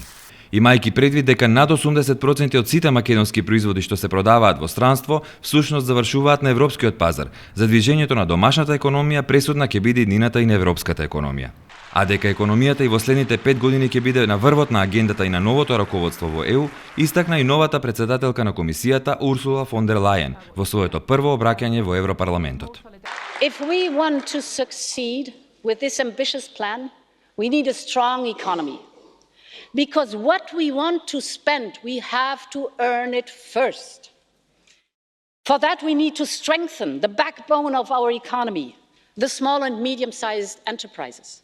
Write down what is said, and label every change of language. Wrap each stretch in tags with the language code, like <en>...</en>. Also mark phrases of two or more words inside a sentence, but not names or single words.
<mk>Имајќи предвид дека над 80% од сите македонски производи што се продаваат во странство, всушност завршуваат на европскиот пазар, за движењето на домашната економија пресудна ќе биде иднината и на европската економија. А дека економијата и во следните 5 години ќе биде на врвот на агендата и на новото раководство во ЕУ, истакна и новата претседателка на комисијата Урсула фон дер Лајен во своето прво обраќање во Европарламентот.</mk> <en>If we want to succeed with this ambitious plan, we need a strong economy. Because what we want to spend, we have to earn it first. For that, we need to strengthen the backbone of our economy, the small and medium-sized enterprises.</en>